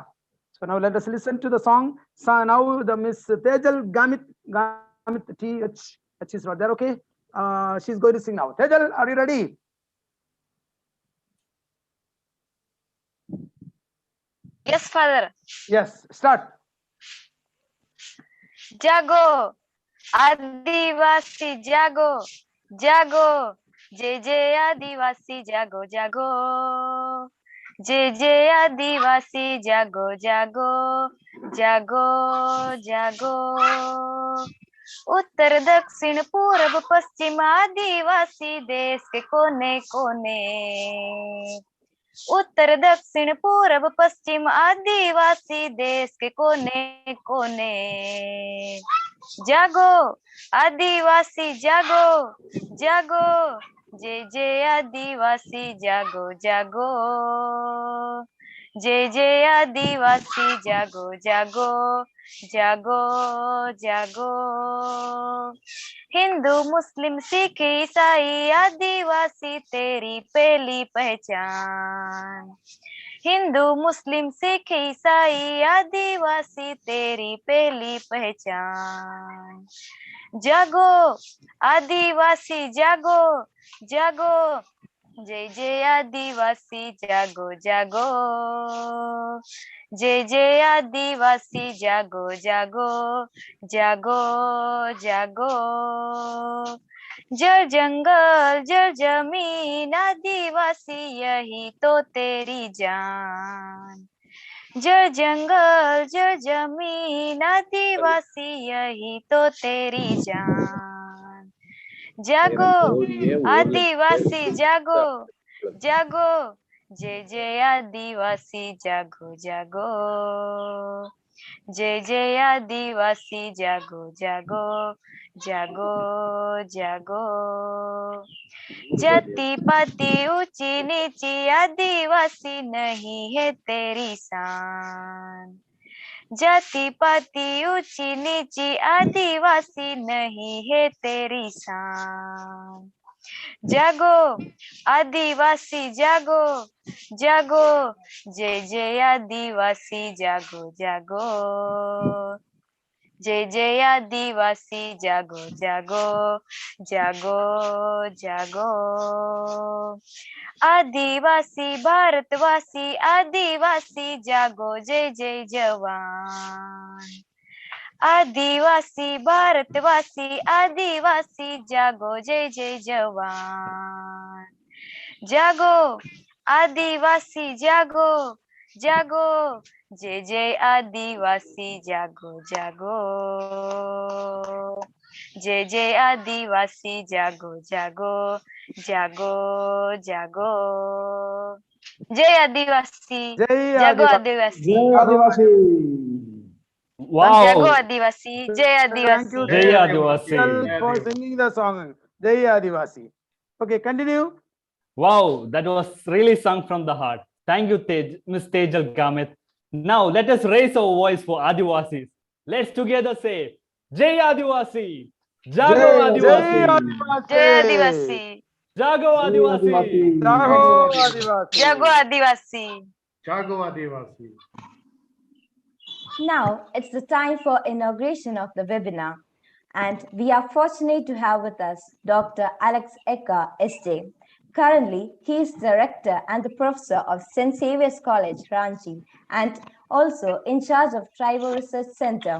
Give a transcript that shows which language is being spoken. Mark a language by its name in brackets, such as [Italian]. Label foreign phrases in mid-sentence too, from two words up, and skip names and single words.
[English] So now let us listen to the song. So now the Miss Tejal Gamit TH is not there. Okay, she's going to sing now. Tejal, are you ready? Yes, Father. Yes, start. [Hindi] जागो, आदिवासी जागो, जागो, जय आदिवासी जागो, जागो, जय आदिवासी जागो, जागो, जागो, जागो. उत्तर दक्षिण पूर्व पश्चिम आदिवासी देश के कोने कोने, उत्तर दक्षिण पूर्व पश्चिम आदिवासी देश के कोने कोने। जागो आदिवासी जागो जागो, जय जय आदिवासी जागो जागो, जय जय आदिवासी जागो जागो जागो जागो। हिंदू मुस्लिम सिख ईसाई आदिवासी तेरी पहली पहचान, हिंदू मुस्लिम सिख ईसाई आदिवासी तेरी पहली पहचान। जागो आदिवासी जागो जागो, जय जय आदिवासी जागो जागो, जय जय आदिवासी जागो जागो जागो जागो। जल जंगल जल जमीन आदिवासी यही तो तेरी जान, जल जंगल जल जमीन आदिवासी यही तो तेरी जान। जागो आदिवासी जागो जागो, जय जय आदिवासी जागो जागो, जय जय आदिवासी जागो जागो जागो जागो। जाति पाति ऊंची नीची आदिवासी नहीं है तेरी शान, जाति पाति ऊंची नीची आदिवासी नहीं है तेरी शान। जागो आदिवासी जागो जागो, जय जय आदिवासी जागो जागो, जय जय आदिवासी जागो जागो जागो जागो। आदिवासी भारतवासी आदिवासी जागो, जय जय जवान, आदिवासी भारतवासी आदिवासी जागो, जय जय जवान। जागो आदिवासी जागो जागो, जय जय आदिवासी जागो जागो, जय जय आदिवासी जागो जागो जागो जागो। जय आदिवासी जय जागो आदिवासी। आदिवासी, [English] Wow. [Hindi] जागो आदिवासी, जय [English] Thank you, [Hindi] आदिवासी। जय आदिवासी. [English] for singing the song. [Hindi] जय आदिवासी. [English] Okay, continue. Wow, that was really sung from the heart. Thank you, Miss Tejal Gamit. Now let us raise our voice for Adivasis. Let's together say, [Hindi] जय आदिवासी, जागो Jai Adivasi, जय Adivasi. आदिवासी, जागो आदिवासी. जागो आदिवासी. जागो आदिवासी। जागो आदिवासी. [English] Now it's the time for inauguration of the webinar, and we are fortunate to have with us Dr. Alex Eka, SJ. Currently, he is director and the professor of St. Xavier's College, Ranchi, and also in charge of Tribal Research Center.